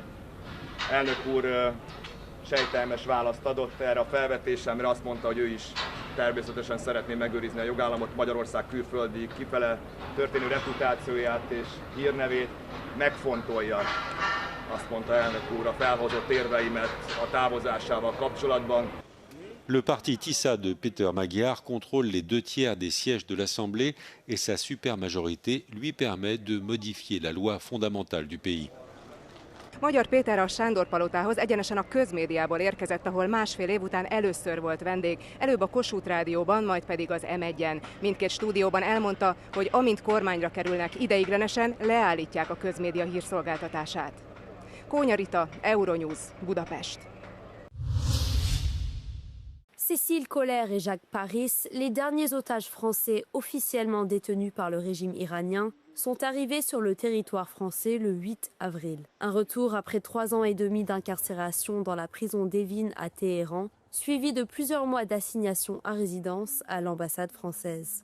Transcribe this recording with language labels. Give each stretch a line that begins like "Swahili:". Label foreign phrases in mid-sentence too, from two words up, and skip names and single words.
Hungarian: Elnök úr sejtelmes választ adott erre a felvetésemre, azt mondta, hogy ő is természetesen szeretné megőrizni a jogállamot, Magyarország külföldi kifele történő reputációját és hírnevét megfontolja. azt mondta elnök úr a felhozott érveimet a távozásával kapcsolatban.
French: Le parti Tissa de Peter Magyar contrôle les 2 tiers des sièges de l'Assemblée et sa supermajorité lui permet de modifier la loi fondamentale du pays.
Hungarian: Magyar Péter a Sándor-palotához egyenesen a közmédiából érkezett, ahol másfél év után először volt vendég, előbb a Kossuth Rádióban, majd pedig az M1-en. Mindkét stúdióban elmondta, hogy amint kormányra kerülnek, ideiglenesen leállítják a közmédia hírszolgáltatását. Kónya Rita, Euronews, Budapest.
French: Cécile Kohler et Jacques Paris, les derniers otages français officiellement détenus par le régime iranien, sont arrivés sur le territoire français le 8 avril. Un retour après 3 ans et demi d'incarcération dans la prison d'Evin à Téhéran, suivi de plusieurs mois d'assignation à résidence à l'ambassade française.